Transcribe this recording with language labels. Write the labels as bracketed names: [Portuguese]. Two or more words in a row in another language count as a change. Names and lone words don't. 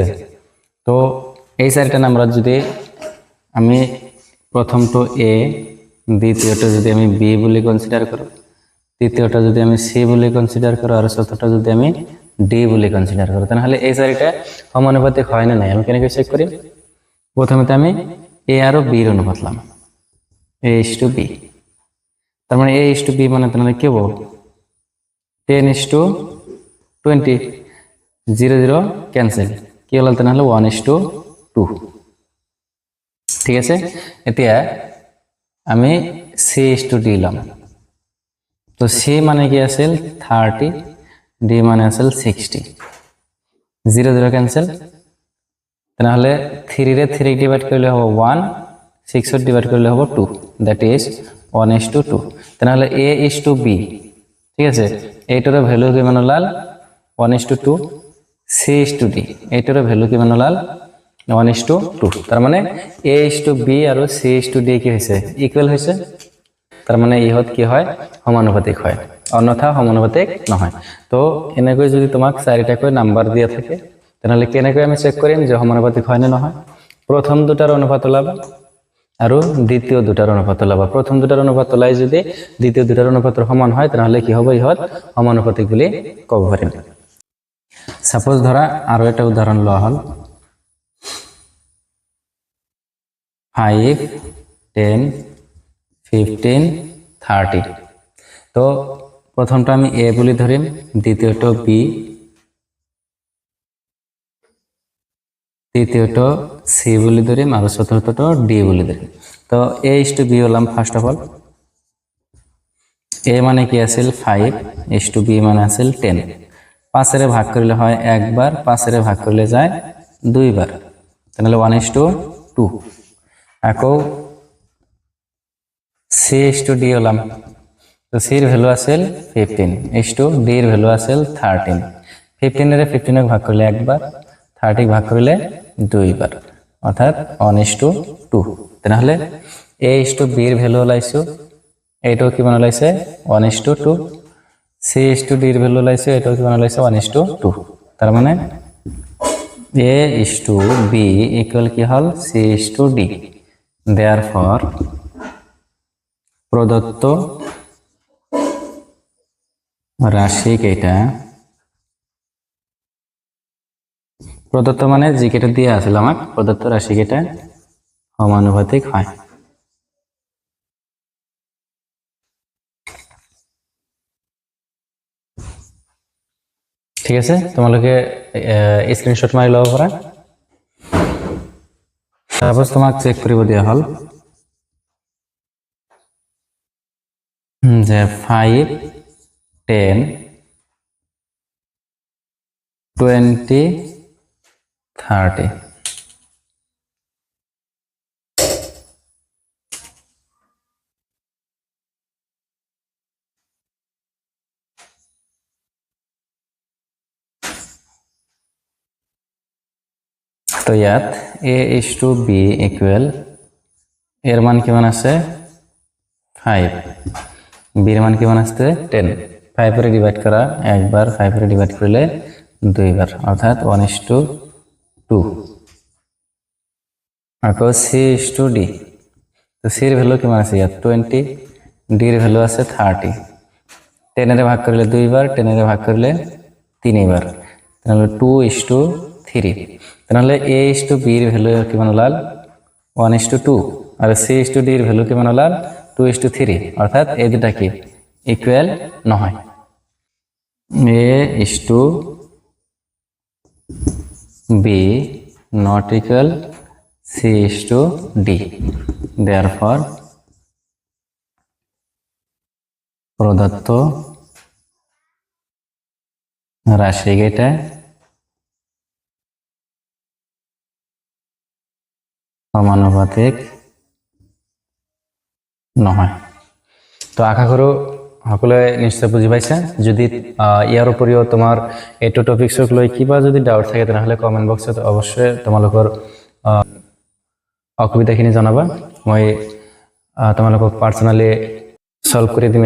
[Assamese] তো এই চাৰিটা নাম্বাৰত যদি আমি প্রথমটো এ, দ্বিতীয়টো যদি আমি বি বুলি কনসিডার কৰো, তৃতীয়টা যদি আমি সি বুলি কনসিডার কৰো আৰু চতুৰ্থটা যদি আমি ডি বুলি কনসিডার কৰো, তাহলে এই চাৰিটা সমানুপাতিক হয় না নাই আমি কেনেকৈ চেক কৰিম। প্রথমতে আমি এ আৰু বিৰ অনুপাত লম, [English] A is to B, [Bangla] তার মানে [English] A is to B [Bangla] মানে তাহলে কি হবো [English] 10 is to 20 [Bangla] 0 0 ক্যান্সেল, কি হল তাহলে [English] 1 is to 2, [Bangla] ঠিক আছে। [Assamese] এতিয়া আমি [English] C is to D [Assamese] লম, তো সি মানে কি আছিল 30, ডি মানে আছিল 60, 0 0 ক্যান্সেল, [Bangla] তাহলে 3 রে 3 ডিভাইড করলে হবে 1, 6 ডিভাইড করলে হবে 2, [English] that is 1 is to 2. [Assamese] তাহলে [English] A is to B, [Assamese] ঠিক আছে, এইটার ভ্যালু কিমান ওলাল [English] 1 is to 2, C is to D [Assamese] এইটার ভ্যালু কিমান ওলাল [English] 1 is to 2. [Bangla] তার মানে [English] A is to B [Assamese] আৰু [English] C is to D [Assamese] কি হৈছে ইকুৱেল হৈছে, [Bangla] তার মানে [Assamese] ইহত কি হয় সমানুপাতিক হয়, অন্যথা সমানুপাতিক নহয়। তো এনেকৈ যদি তোমাক চাৰিটাকৈ নাম্বার দিয়া থাকে তাহলে কেনেকৈ আমি চেক কৰিম যে সমানুপাতিক হয় না নহয়। প্রথম দুটার অনুপাত ওলাবা আৰু দ্বিতীয় দুটার অনুপাত ওলাবা। প্রথম দুটার অনুপাত ওলাই যদি দ্বিতীয় দুটার অনুপাতের সমান হয় তাহলে কি হবে ইহত সমানুপাতিক বুলি কব পাৰিম। সাপোজ ধরা আৰু এটা উদাহরণ লওয়া হল 5 10 15 30। তো প্রথমটা আমি এ বুলি ধরিম, দ্বিতীয়টো বি, তৃতীয়টো সি বুলি ধৰিম আৰু চতুৰ্থটো ডি বুলি ধৰিম। তো [English] A is to B [Assamese] হলাম [English] first of all. [Assamese] এ মানে কি আছিল 5, [English] is to B [Assamese] মানে আছিল 10। [Bangla] 5 ভাগ কৰিলে হয় একবার, 5 ভাগ কৰিলে যায় দুইবার, তাহলে 1:2। [Assamese] আকৌ [English] C is to D [Assamese] হলাম, তো সির ভ্যালু আছিল 15, [English] is to [Assamese] ডির ভ্যালু আছিল 13। [Bangla] 15 15 ভাগ করলে একবার, 30 ভাগ করলে দুইবার, অর্থাৎ 1:2। [Assamese] তাহলে [English] A is to [Assamese] বির ভ্যালু ওলাইছো, এইটাও কিমান ওলাইছে 1:2। [English] C is to [Assamese] ডির ভ্যালু ওলাইছে, এইটাও কিমান ওলাইছে 1:2। [Bangla] তার মানে [English] A is to B equal [Bangla] কি হল [English] C is to D. [Bangla] দেয়ারফর প্রদত্ত রাশি কেটা, প্রদত্ত মানে যে কেটা দিয়ে আসলে আমার প্রদত্ত রাশি কেটা সমানুপাতিক হয়। [Assamese] ঠিক আছে, তোমালোকে স্ক্রিনশট মারি লব পারা। তারপর তোমাক চেক কৰিব দিয়া হল যে 5, 10, 20, 30। তো ইয়াত [English] A is to B equal [Assamese] এর মান কিমান আছে 5, বির মান কিমান আছে 10। [Bangla] 5 এর ডিভাইড করা একবার, 5 এর ডিভাইড করলে দুইবার, অর্থাৎ 1:2। [Assamese] আকৌ [English] C is to D, [Assamese] তো সির ভ্যালু কিমান আছে ইয়াত 20, ডির ভ্যালু আছে 30। [Bangla] 10 এর ভাগ করলে দুইবার, 10 এর ভাগ করলে তিনবার, তাহলে 2:3। [Assamese] তাহলে [English] A is to [Assamese] বির ভ্যালু কিমান ওলাল 1:2, আর [English] C is to [Assamese] ডির ভ্যালু কিমান ওলাল 2:3, অর্থাৎ এই দুটা কি ইকুয়াল নহয়। [English] A is to B not equal C is to D. [Assamese] দেয়ারফর প্রদত্ত রাশি কেটা সমানুপাতিক নহয়। তো আশা কৰোঁ সকলোৱে নিশ্চয় বুজি পাইছে। যদি ইয়াৰ উপৰিও তোমাৰ এইটো টপিকছক লৈ কিবা যদি ডাউট থাকে তেনেহ'লে [English] comment box [Assamese] অৱশ্যই তোমালোকৰ অসুবিধাখিনি জনাবা, মই তোমালোকক [English] personally solve [Assamese] কৰি দিম।